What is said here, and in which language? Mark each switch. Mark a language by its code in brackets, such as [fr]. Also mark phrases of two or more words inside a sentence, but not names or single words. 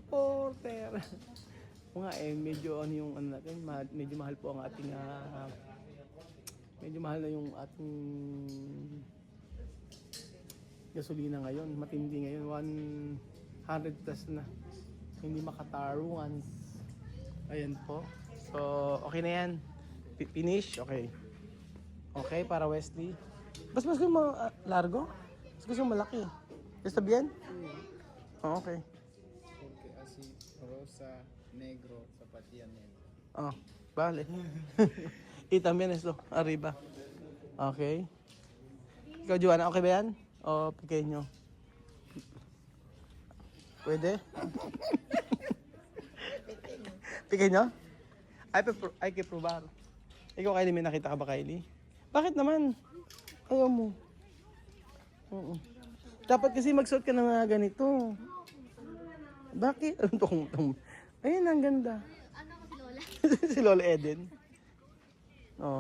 [tl] Mga medyo ano yung ano natin, medyo mahal po ang ating medyo mahal na yung ating gasolina ngayon. Matindi ngayon, 100 plus na. Hindi makatarungan. Ayan po. So, okay na yan. [en] Finish? Okay. Okay, para Wesley. Mas gusto mo largo? Mas gusto mo malaki? [es] ¿Está bien? Oh, okay. Porque así, rosa, negro, zapatilla negro. Oh, vale. Y también esto, arriba. [tl] Okay. Ikaw, Joanna, okay ba yan? [es] O pequeño? Pwede? Pequeño? Ay, que probar. [tl] Ikaw, Kylie, may nakita ka ba, Kylie? Bakit naman? Ayaw mo. Oo. Dapat kasi magsuot ka ng mga ganito. Bakit? Anong tong? Ayun, ang ganda. Ano ko si Lola? Si Lola Eden. Oo.